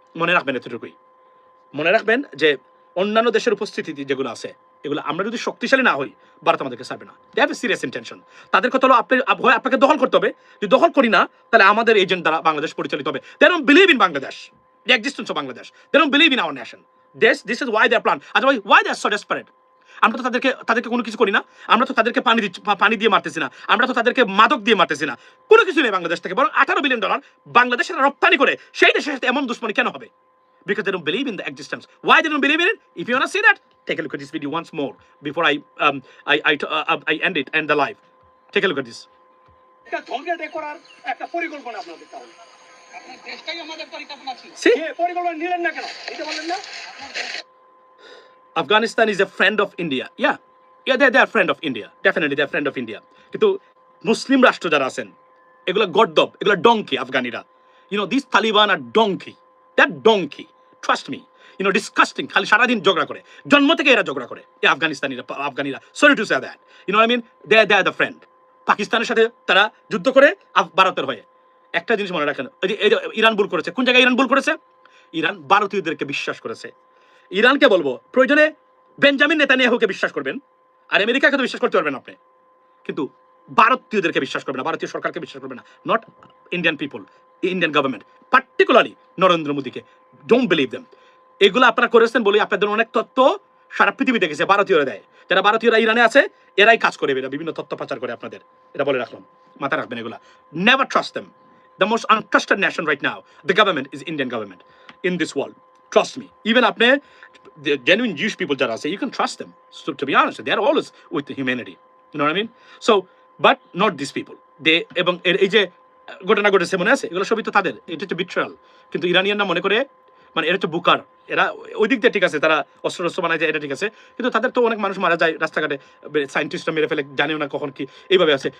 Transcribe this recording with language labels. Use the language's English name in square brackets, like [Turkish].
[Bangla] মনে রাখবেন এতটুকুই, মনে রাখবেন যে অন্যান্য দেশের উপস্থিতি যেগুলো আছে এগুলো আমরা যদি শক্তিশালী না হই, ভারত আমাদেরকে ছাড়বে না। [English] They have a serious intention. [Bangla] তাদের কথা হলো হয় আপনাকে দখল করতে হবে, যদি দখল করি না তাহলে আমাদের এজেন্ট দ্বারা বাংলাদেশ পরিচালিত হবে। [English] They don't believe in Bangladesh, the existence of Bangladesh. They don't believe in our nation. This is why their plan. Otherwise, why they are so desperate? [Bangla] আমরা তো তাদেরকে কোনো কিছু করি না, আমরা তো তাদেরকে পানি দিয়ে মারতেছি না, আমরা তো তাদেরকে মাদক দিয়ে মারতেছি না, কোনো কিছু নেই বাংলাদেশ থেকে, বরং $18 বিলিয়ন বাংলাদেশের রপ্তানি করে সেই দেশের সাথে এমন দুশ্মনী কেন হবে? [English] Because they don't believe in the existence. Why they don't believe in it? If you want to see that, take a look at this video once more before I end the live. Take a look at this. [Bangla] একটা ঝগড়া করার একটা পরিকল্পনা আপনাদের তাহলে আপনার দেশটাই আমাদের পরিকল্পনা ছিল। [English] See? [Bangla] এই পরিকল্পনা নিলেন না কেন এটা বলেন না? [English] Afghanistan is a friend of India. Yeah, they are friend of India. Definitely they are friend of India. [Bangla] কিন্তু মুসলিম রাষ্ট্র যারা আছেন এগুলো গর্দব, এগুলো donkey আফগানিরা। [English] You know, these Taliban are donkey. They're donkey. Trust me. You know, disgusting. [Bangla] খালি সারাদিন ঝগড়া করে, জন্ম থেকে এরা ঝগড়া করে এই আফগানিরা। [English] Sorry to say that. You know what I mean? They are the friend. [Bangla] পাকিস্তানের সাথে তারা যুদ্ধ করে ভারতের হয়ে। একটা জিনিস মনে রাখেন, এই যে ইরান ভুল করেছে। কোন জায়গায় ইরান ভুল করেছে? ইরান ভারতীয়দেরকে বিশ্বাস করেছে। ইরানকে বলবো প্রয়োজনে বেঞ্জামিন নেতানিয়াহুকে বিশ্বাস করবেন, আর আমেরিকাকে তো বিশ্বাস করতে পারবেন আপনি, কিন্তু ভারতীয়দেরকে বিশ্বাস করবেন না, ভারতীয় সরকারকে বিশ্বাস করবেন না। [English] Not Indian people, Indian government, particularly Narendra মোদীকে। Don't believe them. [Bangla] এগুলো আপনারা করেছেন বলে আপনাদের অনেক তথ্য সারা পৃথিবী দেখেছে ভারতীয়রা দেয়। যারা ভারতীয়রা ইরানে আছে এরাই কাজ করে, এরা বিভিন্ন তথ্য পাচার করে আপনাদের। এটা বলে রাখলাম, মাথা রাখবেন এগুলা। [English] Never trust them. The most untrusted nation right now, the government, is Indian government in this world. Trust me. Even apne, the genuine Jewish people jara say, you can trust them. So to be honest, they are always with the humanity. You know what I mean? So, but not these people. [Bangla] They, এবং এই যে ঘটনা ঘটেছে মনে আছে, এগুলো সবই তো তাদের, এটা হচ্ছে বিট্রায়াল। কিন্তু ইরানিয়ানরা মনে করে মানে এরা হচ্ছে বুকার, এরা ওই দিক দিয়ে ঠিক আছে, তারা অস্ত্র বানায় যায়, এটা ঠিক আছে, কিন্তু তাদের তো অনেক মানুষ মারা যায় রাস্তাঘাটে, সায়েন্টিস্টরা মেরে ফেলে, জানেও না কখন কি এইভাবে আছে।